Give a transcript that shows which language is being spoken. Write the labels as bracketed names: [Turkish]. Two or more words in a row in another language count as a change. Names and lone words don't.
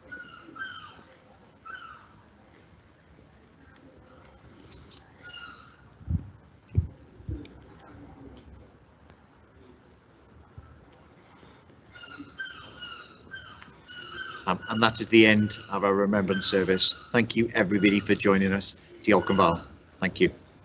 [English] And that is the end of our remembrance service. Thank you everybody for joining us. [Welsh] Diolch yn fawr. [English] Thank you.